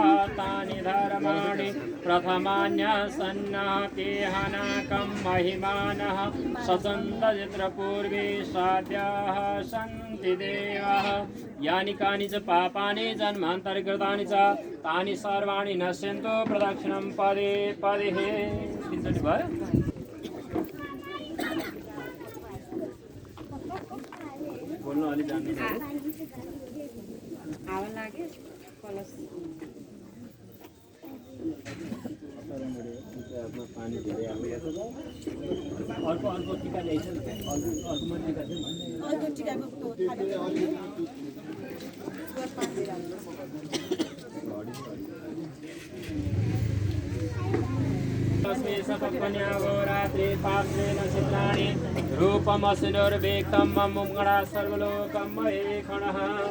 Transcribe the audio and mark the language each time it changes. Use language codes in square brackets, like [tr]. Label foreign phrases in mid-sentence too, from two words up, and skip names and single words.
[sa] तानि धर्माणि प्रथमान्यसन्नः तेहनाकं महिमानः सचन्तजित्रपूर्वे साध्याः सन्ति देवाः यानि कानि च पापानि जन्मान्तरकृतानि च तानि सर्वाणि नश्यन्तु प्रदक्षिणं पदे पदे [ne] तिनचोटि भयो बोल्नु अलि जान्नु हावा लाग्यो कलश पानी धेरै अर्को टिका ल्याइछ नि अर्को म टिका चाहिँ अर्को टिकाको [sa] रात्रि पार्श्वे नक्षत्राणि रूपमसिनुर्वेक्तं मुङ्गणा सर्वलोकं महेक्षणः